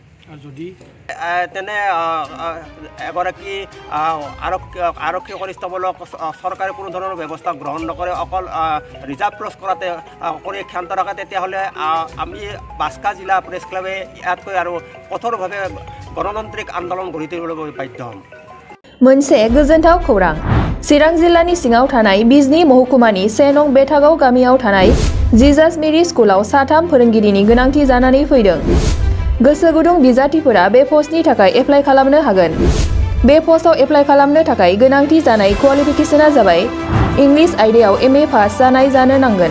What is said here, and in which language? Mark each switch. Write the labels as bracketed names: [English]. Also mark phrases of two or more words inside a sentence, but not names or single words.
[Assamese] যদি তেনে এগৰাকী আৰক্ষী কনিষ্টেবলক চৰকাৰে কোনো ধৰণৰ ব্যৱস্থা গ্ৰহণ নকৰে, অকল [English] reserve force [Assamese] কৰি ক্ষান্ত ৰাখে, তেতিয়াহ'লে আমি বাস্কা জিলা প্ৰেছ ক্লাবে ইয়াতকৈ আৰু কঠোৰভাৱে গণতান্ত্ৰিক আন্দোলন গঢ়ি তুলিবলৈ বাধ্য হ'ম। [Bodo] मोनसे गोजोनथाव खौरां। चिरां जिल्लानि सिङाव थानाय बिजनी महकुमानि 1 नं बेथागाव गामियाव थानाय जिजास मेरी स्कुलाव 3 फोरोंगिरिनि गोनांथि जानानै फैदों। गोसो गुदुं बिजाथिफोरा बे पस्टनि थाखाय एप्लाइ खालामनो हागोन। बे पस्टआव एप्लाइ खालामनो थाखाय गोनांथि जानाय क्वालिफिकेशना जाबाय इंलिश आयदायाव [English] MA pass [Bodo] जानाय जानो नांगोन।